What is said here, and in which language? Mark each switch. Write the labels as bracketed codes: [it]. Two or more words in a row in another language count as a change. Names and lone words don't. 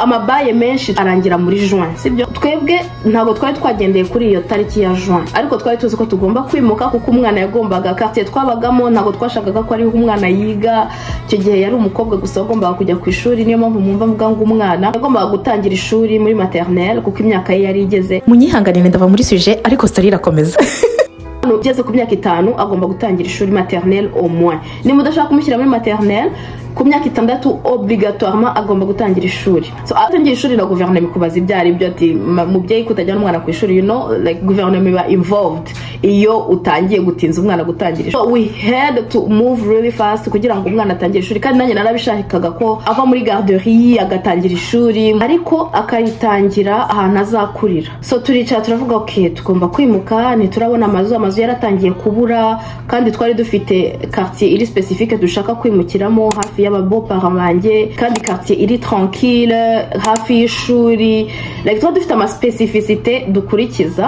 [rw] Amabaye menshi arangira muri juin, sibyo? Twebwe ntago twari twagendeye kuri iyo tariki ya juin, ariko twari tuzi ko tugomba kwimuka kuko umwana yagombaga, quartier twabagamo ntago twashakaga ko ari umwana yiga. Icyo gihe yari umukobwa gusa wagombaga kujya ku ishuri, niyo mpamvu mwumva mvuga ngo umwana yagombaga gutangira ishuri muri maternelle kuko imyaka ye yari igeze. Munyihanganire ndava muri sujet ariko story irakomeza. Ugeze ku myaka 5 agomba gutangira ishuri maternelle [fr] au moins. [rw] Ni mudashaka kumushyira muri maternelle ku myaka 6 obligatoirement agomba gutangira ishuri. So atangira ishuri na guverinoma ikubaza ibyari byo ati mubyeyi kutajyana umwana ku ishuri, [en] you know, like [rw] guverinoma iba involved iyo utangiye gutinza umwana gutangira ishuri. [en] So we had to move really fast [rw] kugira ngo umwana atangire ishuri, kandi nanjye narabishakaga ko ava muri garderie agatangira ishuri, ariko akaritangira ahantu azakurira. So turicara turavuga okay, tugomba kwimuka, ntiturabona amazu yaratangiye kubura, kandi twari dufite quartier iri specifique dushaka kwimukiramo hafi y'ababo parents banjye, kandi quartier iri tranquille hafi y'ishuri, like twari dufite ama specificité dukurikiza.